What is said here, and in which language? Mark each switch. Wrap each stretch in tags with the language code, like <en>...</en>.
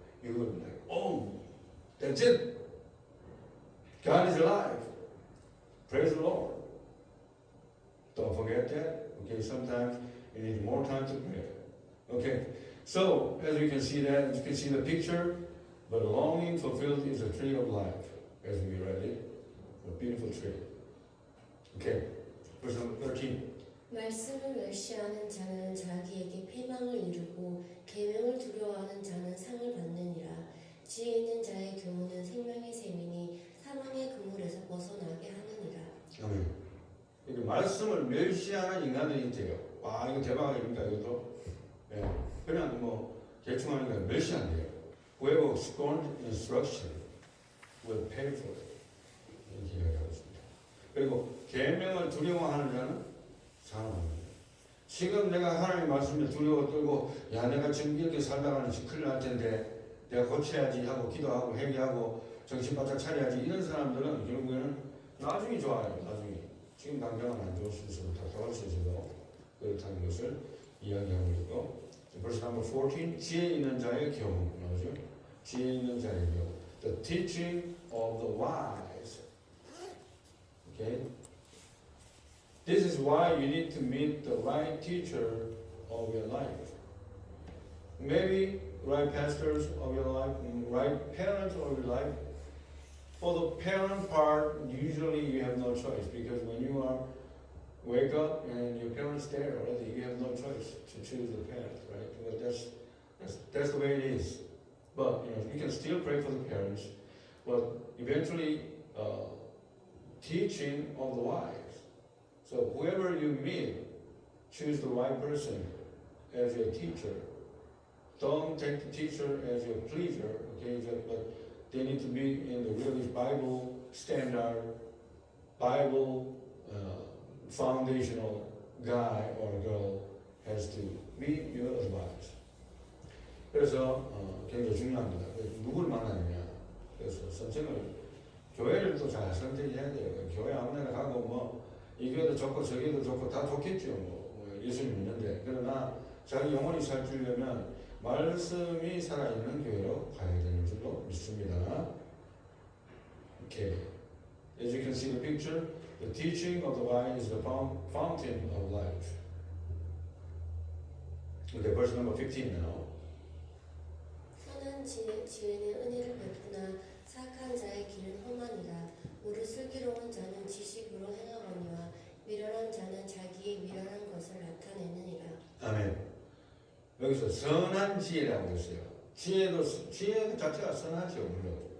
<en>You would be like, oh, that's it. God is alive. Praise the Lord. Don't forget that. Okay, sometimes you need more time to pray. Okay, so as you can see that, you can see the picture, but longing fulfilled is a tree of life, as we read it. A beautiful tree. Okay, verse number 13.</en> <ko>말씀을 멸시하는 자는 자기에게 패망을 이루고 계명을 두려워하는 자는 상을 받느니라. 지혜 있는 자의 교훈은 생명의 셈이니 사망의 그물에서 벗어나게 하느니라. 아멘. 이게 말씀을 멸시하는 인간들이 있대요. 와, 이거 대박 아닙니까, 이것도? 예, 그냥 대충 하니까 멸시한대요.</ko> <en>Whoever scorned instruction will pay for it.</en> <ko>이렇게 이야기하고 있습니다. 그리고 계명을 두려워하는 자는 사랑합니다. 지금 내가 하나님의 말씀에 두려워 떨고, 야, 내가 지금 이렇게 살다가는 큰일 날 텐데, 내가 고쳐야지 하고, 기도하고, 회개하고, 정신 바짝 차려야지. 이런 사람들은 결국에는 나중에 좋아요, 나중에. 지금 당장은 안 좋을 수 있어도 답답할 수 있어도 그렇다는 것을 이야기하고 있고. 벌써</ko> <en>number 14,</en> <ko>지혜 있는 자의 교훈, 나오죠? 지혜 있는 자의 교훈.</ko> <en>The teaching of the wise. Okay? This is why you need to meet the right teacher of your life. Maybe right pastors of your life, right parents of your life. For the parent part, usually you have no choice because when you wake up and your parents there already, you have no choice to choose the parent, right? Well, that's the way it is. But you can still pray for the parents, but eventually teaching of the wise. So whoever you meet, choose the right person as your teacher. Don't take the teacher as your pleaser, okay? But they need to be in the really Bible standard, Bible foundational guy or girl has to be your advice.</en> <ko>그래서 굉장히 중요합니다. 누굴 만나느냐. 그래서 선생을 교회를 또 잘 선택해야 돼요. 교회 아무 데나 가고 이 교회도 좋고 저 교회도 좋고 다 좋겠죠. 예수님 믿는데. 그러나 자기 영혼이 살주려면 말씀이 살아있는 교회로 가야 되는 줄로 믿습니다.</ko> <en>Okay. As you can see the picture, the teaching of the wise is the fountain of life. Okay, verse number 15 now.</en> <ko>선한 지혜는 은혜를 베푸나 사악한 자의 길은 험하니라. 무릇 슬기로운 자는 지식으로 행하거니와 미련한 자는 자기의 미련한 것을 나타내느니라. 아멘. 여기서 선한 지혜라고 했어요. 지혜 자체가 선하죠, 물론.</ko>